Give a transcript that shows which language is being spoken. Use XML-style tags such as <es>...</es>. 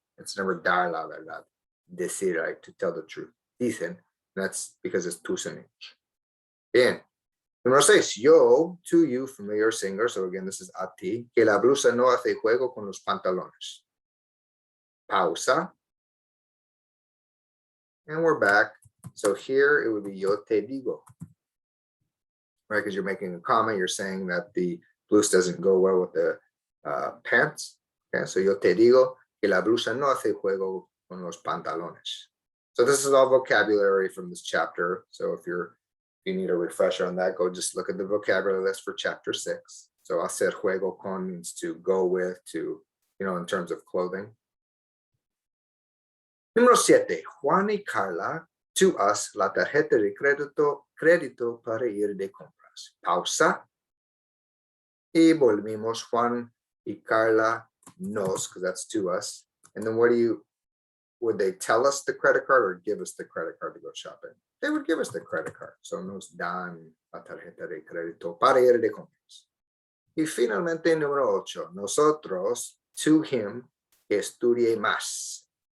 <en>It's never</en> <es>dar la verdad.</es> <en>Decir, right? To tell the truth. Dicen. That's because it's</en> <es>tus amigos. Bien. Número 6.</es> <en>Yo, to you, familiar singular. So again, this is a ti.</en> <es>Que la blusa no hace juego con los pantalones. Pausa.</es> <en>And we're back. So here it would be</en> <es>yo te digo.</es> <en>Right, because you're making a comment. You're saying that the blouse doesn't go well with the pants. Okay, so</en> <es>yo te digo que la blusa no hace juego con los pantalones.</es> <en>So this is all vocabulary from this chapter. So if you need a refresher on that, go just look at the vocabulary list for chapter 6. So</en> <es>hacer juego con</es> <en>means to go with, to, in terms of clothing.</en> <es>Número 7. Juan y Carla,</es> <en>to us,</en> <es>la tarjeta de crédito para ir de compras. Pausa. Y volvimos.</es> <en>Juan y Carla, nos, because that's to us. And then would they tell us the credit card or give us the credit card to go shopping? They would give us the credit card.</en> <es>So nos dan la tarjeta de crédito para ir de compras. Y finalmente, número 8, nosotros,</es> <en>to him,</en> <es>que estudie más.</es>